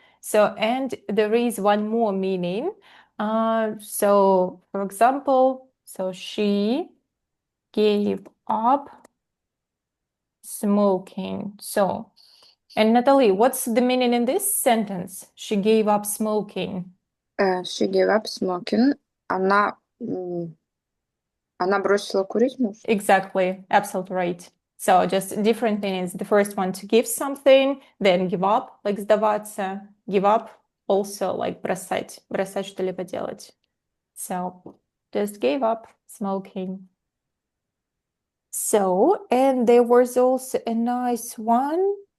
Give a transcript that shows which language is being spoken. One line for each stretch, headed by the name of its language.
English: So, and there is one more meaning. So, for example, so she gave up smoking. So, and Natalie, what's the meaning in this sentence? She gave up smoking. She gave up smoking.
Russian: Она, она бросила курить, может?
English: Exactly, absolutely right. So just different meanings. The first one to give something, then give up, like
Russian: сдаваться,
English: give up, also like
Russian: бросать что-либо делать.
English: So just gave up smoking. So, and there was also a nice one.